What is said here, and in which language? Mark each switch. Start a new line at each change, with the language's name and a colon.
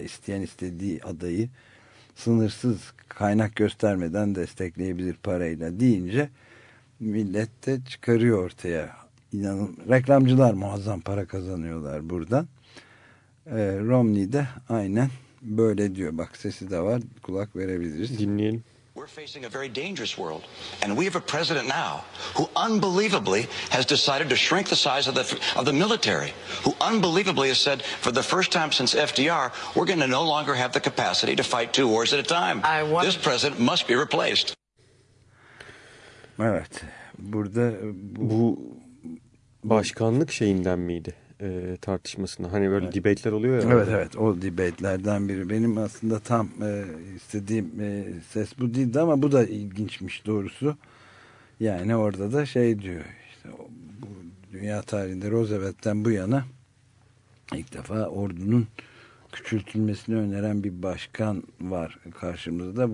Turkish: İsteyen istediği adayı sınırsız kaynak göstermeden destekleyebilir parayla deyince millet de çıkarıyor ortaya. İnanın, reklamcılar muazzam para kazanıyorlar buradan. Romney de aynen böyle diyor. Bak sesi de var, kulak verebiliriz. Dinleyelim.
English: We're facing a very dangerous world, and we have a president now who unbelievably has decided to shrink the size of the military, who unbelievably has said for the first time since FDR, we're going to no longer have the capacity to fight two wars at a time. This president must be replaced.
Turkish: Evet, burada bu başkanlık şeyinden miydi? Tartışmasında hani böyle debate'ler oluyor ya. Evet evet, o debate'lerden biri. Benim aslında tam istediğim ses bu değildi ama bu da ilginçmiş doğrusu. Yani orada da şey diyor işte, bu dünya tarihinde Roosevelt'ten bu yana ilk defa ordunun küçültülmesini öneren bir başkan var karşımızda.